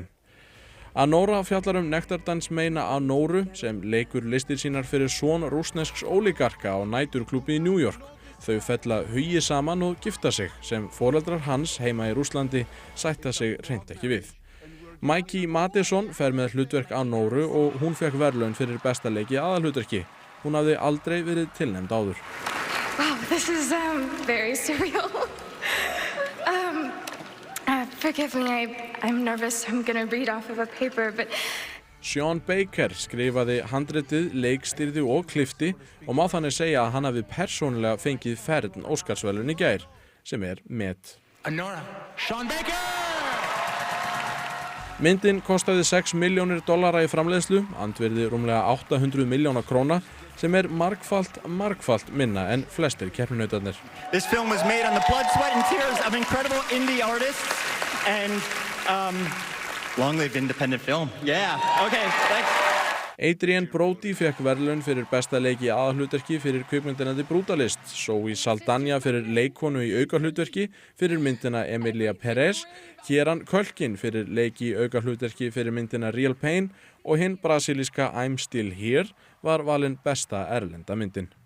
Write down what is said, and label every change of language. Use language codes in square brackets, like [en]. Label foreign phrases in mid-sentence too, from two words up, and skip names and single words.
[is] Anora fjallar nektardansmeina Anoru sem leikur listir sínar fyrir son rússnesks ólígarka á næturklúbbi í New York. Þau fella hugi saman og gifta sig, sem foreldrar hans heima í Rússlandi sætta sig hreint ekki við. Mikey Madison fer með hlutverk Anoru og hún fékk verðlaun fyrir besta leik í aðalhlutverki. Hún hafði aldrei verið tilnefnd áður. [en] Wow, this is very surreal. Forgive me, I'm nervous. I'm gonna read off of a paper, but... [is] Sean Baker skrifaði handritið, leikstýrði og klippti og má þannig segja að hann hafi persónulega fengið fern Óskarsverðlaun í gær, sem met. Anora, Sean Baker! Myndin kostaði $6 milljónir í framleiðslu, andvirði rúmlega 800 milljóna króna, sem margfalt minna en flestir keppinautarnir. [en] This film was made on the blood, sweat and tears of incredible indie artists and long live independent film. Yeah, okay, thanks. [is] Adrian Brody fékk verðlaun fyrir besta leik í aðalhlutverki fyrir kvikmyndina The Brutalist, Zoe Saldana fyrir leikkonu í aukahlutverki fyrir myndina Emilia Perez, Kieran Culkin fyrir leik í aukahlutverki fyrir myndina Real Pain og hinn brasilíska I'm Still Here var valin besta erlenda myndin.